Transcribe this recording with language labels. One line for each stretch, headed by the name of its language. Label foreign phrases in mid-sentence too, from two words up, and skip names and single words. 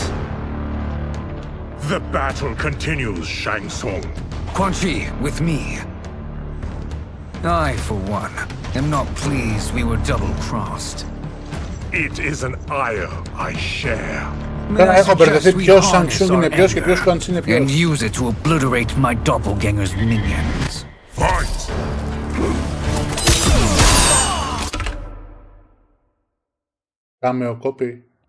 English: The battle continues, Shang Tsung. Quan Chi, with me. I, for one, am not pleased we were double-crossed. It is an ire I share.
Greek: Τώρα έχω μπερδευτεί ποιος Shang Tsung είναι ποιος και ποιος Quan Chi είναι ποιος.
English: And use it to obliterate my doppelganger's minions. Fight! Κάμε ο κόπη.